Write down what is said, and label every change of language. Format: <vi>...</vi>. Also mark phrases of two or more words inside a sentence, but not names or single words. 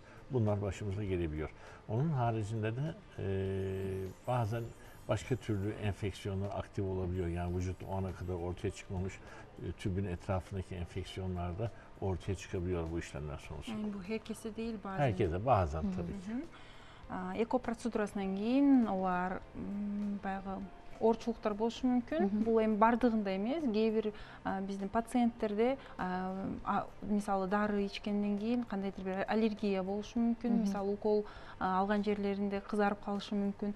<tr>Bunlar başımıza gelebiliyor. Onun haricinde de bazen başka türlü enfeksiyonlar aktif olabiliyor. Yani vücut o ana kadar ortaya çıkmamış tübün etrafındaki enfeksiyonlar da ortaya çıkabiliyor bu işlemler sonucunda. Yani bu herkese değil bazen. Herkese bazen tabii ki.</tr> <ky>Эко процедурасынан кийин олар баягы оорчулуктар болушу мүмкүн. Бул эми бардыгында эмес, кээ бир биздин пациенттерде мисалы дары ичкенден кийин кандайдыр бир аллергия болушу мүмкүн. Мисалы укол алган жерлеринде кызарып калышы мүмкүн.</ky>